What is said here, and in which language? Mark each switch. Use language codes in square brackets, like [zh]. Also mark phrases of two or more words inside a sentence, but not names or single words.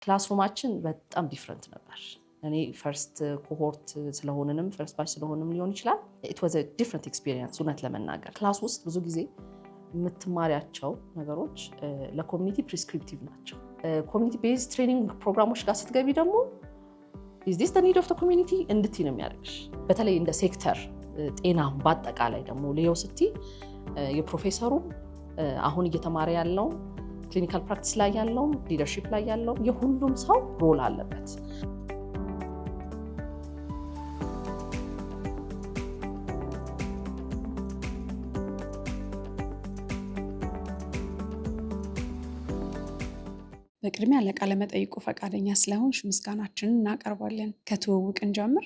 [am] ክላስሩማችን በጣም ዲፍረንት ነበር። እኔ [en] first cohort [am] ስለሆነንም [en] first batch [am] ስለሆነም ሊሆን ይችላል [en] it was a different [am] experience እውነት ለመናገር ክላስ ውስጥ ብዙ ጊዜ የምትማሪያቸው ነገሮች ለኮሚኒቲ ፕሪስክሪፕቲቭ ናቸው። [en] community base training [am] ፕሮግራሞች ጋር ስትገቢ ደግሞ [en] is this the need of the community [am] እንድትይ ነው የሚያደርግሽ። በተለይ እንደ ሴክተር ጤና በአጠቃላይ ደግሞ ሌዮ ስቲ የፕሮፌሰሩ አሁን እየተማረ ያለው [en] clinical practice [am] ላይ ያለው ሊደርሺፕ ላይ ያለው የሁሉም ሰው ሮል አለበት። በቅድሚያ ለቃለ መጠይቁ ፈቃደኛ ስለሆንሽ ምስጋናችንን እናቀርባለን። ከተዋወቅን ጀምር።